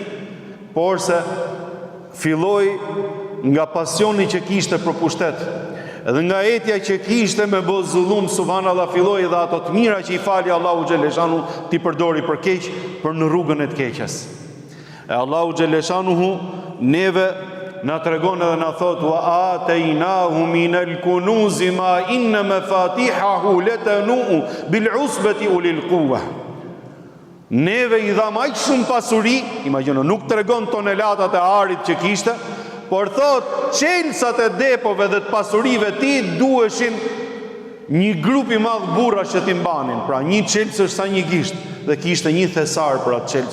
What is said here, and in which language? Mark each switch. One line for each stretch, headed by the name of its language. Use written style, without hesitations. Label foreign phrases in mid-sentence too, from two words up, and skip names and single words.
Albanian: Por se filloi nga pasioni që kishte për pushtet, edhe nga etja që kishte me bë zullum, subhanallahu, filloi dhe ato të mira që i fali
Arabic: الله جل شأنه
Albanian: ti përdori për keq, për në rrugën e të keqes. E
Arabic: الله جل شأنه
Albanian: neve na tregon edhe na thot
Arabic: وآتيناه من الكنوز ما إن مفاتحه لتنوء بالعصبة أولي القوة.
Albanian: Neve i dham aq shumë pasuri, imagjino, nuk tregon tonelatat e arit që kishte, por thot qelësat e depove dhe të pasurive ti duheshin një grup i madh burrash që t'i mbanin. Pra një qelës është sa një gisht, dhe kishte një thesar për atë qelës.